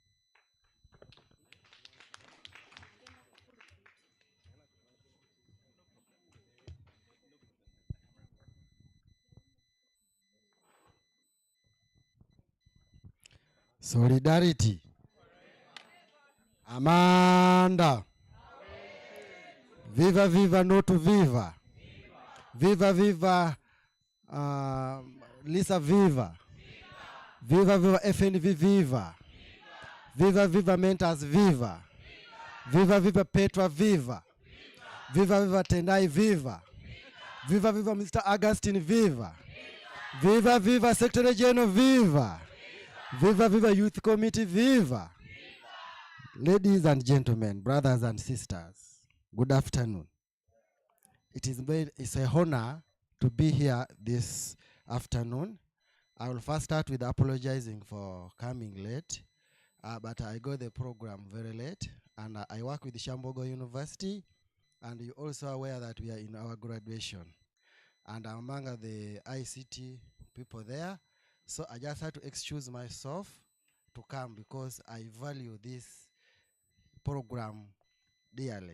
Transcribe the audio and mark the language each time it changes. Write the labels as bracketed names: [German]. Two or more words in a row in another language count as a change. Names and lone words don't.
[English] Solidarity. Amanda. Viva viva no to viva. Viva viva Lisa viva. Viva viva FNV viva. Viva viva Mentors viva. Viva viva Petra viva. Viva viva Tendai viva. Viva viva Mr. Augustine viva. Viva viva Secretary General viva. Viva viva Youth Committee viva. Ladies and gentlemen, brothers and sisters, good afternoon. It's a honor to be here this afternoon. I will first start with apologizing for coming late, but I got the program very late, and I work with Shambogo University, and you're also aware that we are in our graduation, and I'm among the ICT people there, so I just had to excuse myself to come because I value this program dearly.